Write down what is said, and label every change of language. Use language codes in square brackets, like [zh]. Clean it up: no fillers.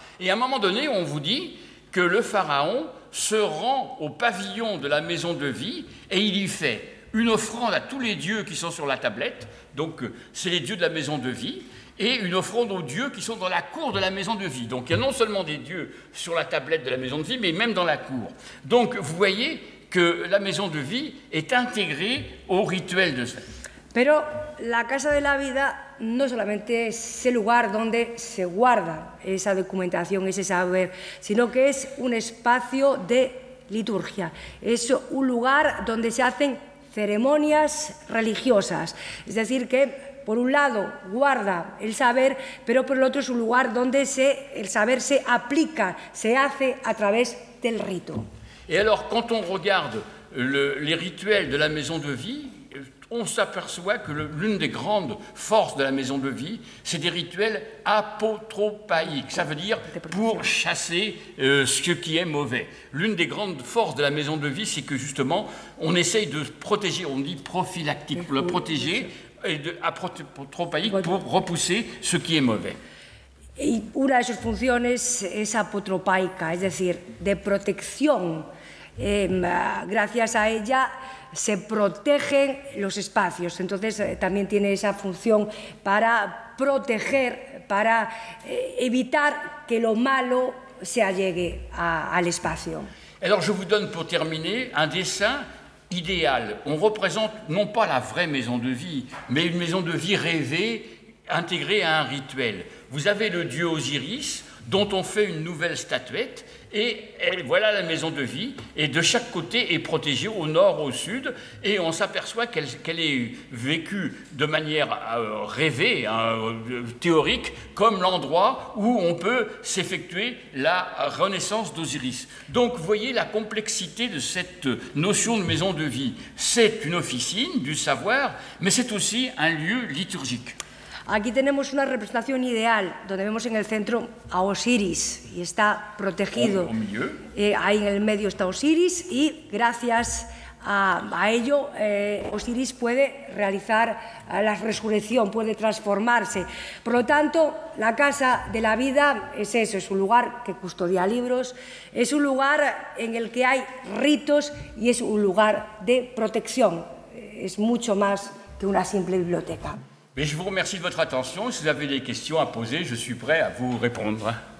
[fr] Et à un moment donné, on vous dit que le pharaon se rend au pavillon de la maison de vie et il y fait une offrande à tous les dieux qui sont sur la tablette, donc c'est les dieux de la maison de vie, et une offrande aux dieux qui sont dans la cour de la maison de vie. Donc il y a non seulement des dieux sur la tablette de la maison de vie, mais même dans la cour. Donc vous voyez que la maison de vie est intégrée au rituel de ça. [es] Pero la Casa de la Vida no solamente es el lugar donde se guarda esa documentación, ese saber, sino que es un espacio de liturgia. Es un lugar donde se hacen ceremonias religiosas. Es decir, que por un lado guarda el saber, pero por el otro es un lugar donde el saber se aplica, se hace a través del rito. [fr] Et alors, quand on regarde les rituels de la maison de vie, on s'aperçoit que l'une des grandes forces de la maison de vie, c'est des rituels apotropaïques. Ça veut dire pour chasser ce qui est mauvais. L'une des grandes forces de la maison de vie, c'est que justement, on essaye de protéger, on dit prophylactique, pour le protéger, et apotropaïque pour repousser ce qui est mauvais. [es] Y una de sus funciones es apotropaica, es decir, de protección. Gracias a ella se protegen los espacios, entonces también tiene esa función para proteger, para evitar que lo malo se allegue al espacio. [fr] Alors je vous donne pour terminer un dessin idéal. On représente non pas la vraie maison de vie, mais une maison de vie rêvée, intégrée à un rituel. Vous avez le dieu Osiris, dont on fait une nouvelle statuette, et voilà la maison de vie, et de chaque côté est protégée au nord, au sud, et on s'aperçoit qu'elle est vécue de manière rêvée, théorique, comme l'endroit où on peut s'effectuer la renaissance d'Osiris. Donc vous voyez la complexité de cette notion de maison de vie. C'est une officine du savoir, mais c'est aussi un lieu liturgique. [es] Aquí tenemos una representación ideal, donde vemos en el centro a Osiris y está protegido. Ahí en el medio está Osiris y gracias a ello Osiris puede realizar la resurrección, puede transformarse. Por lo tanto, la Casa de la Vida es eso, es un lugar que custodia libros, es un lugar en el que hay ritos y es un lugar de protección. Es mucho más que una simple biblioteca. [fr] Mais je vous remercie de votre attention. Si vous avez des questions à poser, je suis prêt à vous répondre.